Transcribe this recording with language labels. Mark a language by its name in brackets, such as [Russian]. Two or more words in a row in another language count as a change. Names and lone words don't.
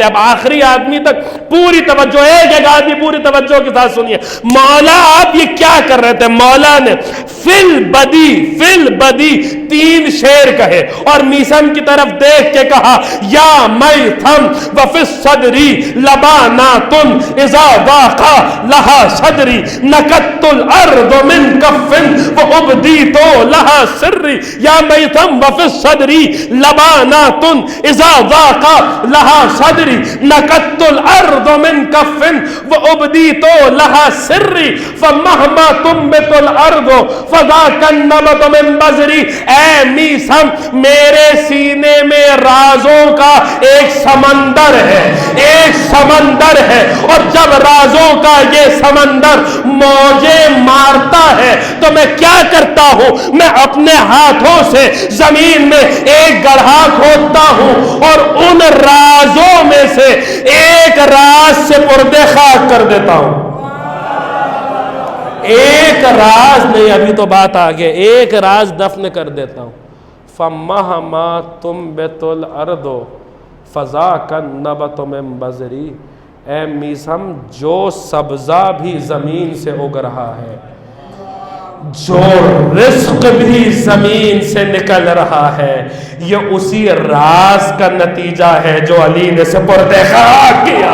[Urdu] اب آخری آدمی تک پوری توجہ، ایک آدمی پوری توجہ کے ساتھ سنیے، مولا آپ یہ کیا کر رہے تھے؟ مولا نے [Arabic] فل بدی [Urdu] 3 شعر کہے اور میثم کی طرف دیکھ کے [Arabic] کہا یا میثم وفی الصدری لباناتن اذا واقع لہا صدری نکت الارض من کفن وابدیت لہا سری یا میثم وفی الصدری لباناتن اذا واقع لہا صدری نکت الارض من کفن وابدیت لہا سری فمہما تنبت الارض فذاک النبت من بذری۔ [Urdu] اے میثم میرے سینے میں رازوں کا ایک سمندر ہے اور جب رازوں کا یہ سمندر موجیں مارتا ہے تو میں کیا کرتا ہوں، میں اپنے ہاتھوں سے زمین میں ایک گڑھا کھودتا ہوں اور ان رازوں میں سے ایک راز سے پردے خاک کر دیتا ہوں۔ ایک راز نہیں، ابھی تو بات آگے، ایک راز دفن کر دیتا ہوں۔ [Arabic] فَمَّهَمَا تُنبِتُ الْأَرْضُ فَذَاكَ النَّبَتُ مِن بَذْرِي۔ [Urdu] اے میثم جو سبزہ بھی زمین سے اگ رہا ہے جو رزق بھی زمین سے نکل رہا ہے یہ اسی راز کا نتیجہ ہے جو علی نے سپرد خاک کیا.